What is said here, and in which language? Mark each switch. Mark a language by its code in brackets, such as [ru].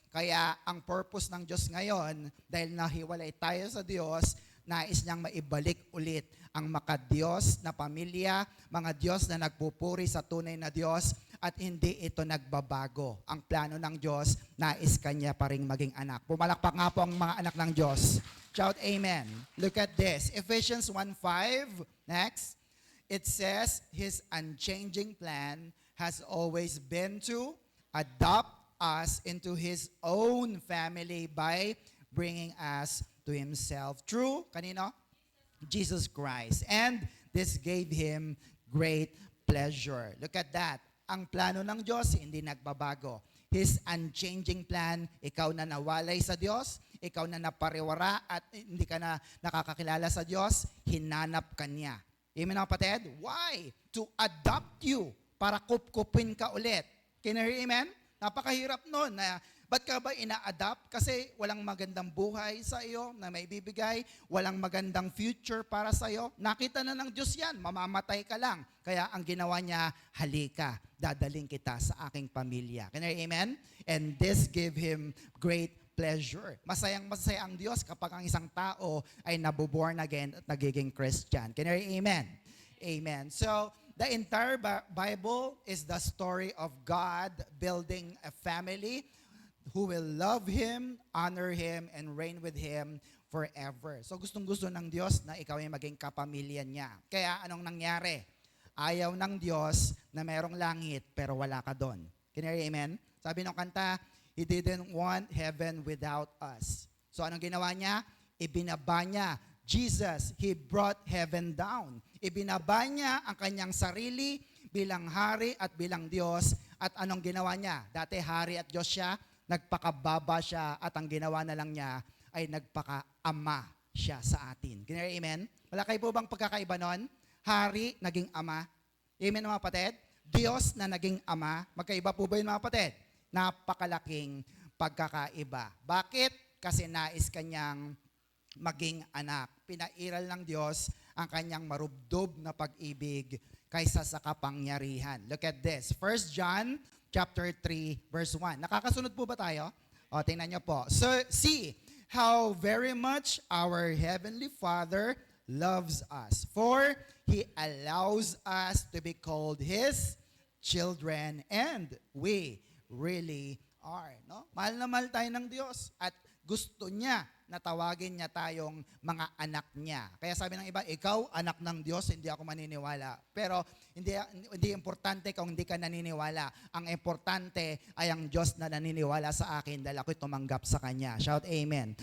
[tl] Kaya ang purpose ng Diyos ngayon, dahil nahiwalay tayo sa Diyos, nais niyang maibalik ulit ang makadiyos na pamilya, mga Diyos na nagpupuri sa tunay na Diyos, at hindi ito nagbabago. Ang plano ng Diyos, nais Kanya pa rin maging anak. Pumalakpak nga po ang mga anak ng Diyos. [en] Shout amen. Look at this. Ephesians 1:5. Next. It says, His unchanging plan has always been to adopt us into His own family by bringing us to Himself. True? [tl] Kanino? [en] Jesus Christ. And this gave Him great pleasure. Look at that. [tl] Ang plano ng Diyos, hindi nagbabago. [en] His unchanging plan, [tl] ikaw na nawalay sa Diyos, ikaw na napariwara at hindi ka na nakakakilala sa Diyos, hinanap ka niya. Amen mga kapatid? [en] Why? To adopt you, [tl] para kupkupin ka ulit. [en] Can you hear amen? [tl] Napakahirap nun. Ba't ka ba ina-adapt? Kasi walang magandang buhay sa iyo na may bibigay, walang magandang future para sa iyo. Nakita na ng Diyos yan, mamamatay ka lang. Kaya ang ginawa niya, halika, dadaling kita sa aking pamilya. [en] Can you amen? And this gave him great pleasure. [tl] Masayang masaya ang Diyos kapag ang isang tao ay nabuborn again at nagiging Christian. [en] Can you amen? Amen. So, the entire Bible is the story of God building a family who will love Him, honor Him, and reign with Him forever. [tl] So gustong-gusto ng Diyos na ikaw ay maging kapamilya niya. Kaya anong nangyari? Ayaw ng Diyos na merong langit pero wala ka doon. [en] Can you hear amen? [tl] Sabi ng kanta, [en] He didn't want heaven without us. [tl] So anong ginawa niya? Ibinaba niya. [en] Jesus, He brought heaven down. [tl] Ibinaba niya ang kanyang sarili bilang hari at bilang Diyos. At anong ginawa niya? Dati hari at Diyos siya, nagpakababa siya at ang ginawa na lang niya ay nagpaka-ama siya sa atin. [en] Can you hear amen? [tl] Wala kayo po bang pagkakaiba nun? Hari, naging ama. Amen mga kapatid? Diyos na naging ama. Magkaiba po ba yun mga kapatid? Napakalaking pagkakaiba. Bakit? Kasi nais kanyang maging anak. Pinairal ng Diyos ang kanyang marubdob na pag-ibig kaysa sa kapangyarihan. [en] Look at this. 1 John chapter 3, verse 1. [tl] Nakakasunod po ba tayo? O, tingnan nyo po. [en] So, see how very much our Heavenly Father loves us. For He allows us to be called His children. And we really are. [tl] No? Mahal na mahal tayo ng Diyos. At gusto niya na tawagin niya tayong mga anak niya. Kaya sabi ng iba, ikaw, anak ng Diyos, hindi ako maniniwala. Pero hindi importante kung hindi ka naniniwala. Ang importante ay ang Diyos na naniniwala sa akin dahil ako'y tumanggap sa Kanya. [en] Shout amen.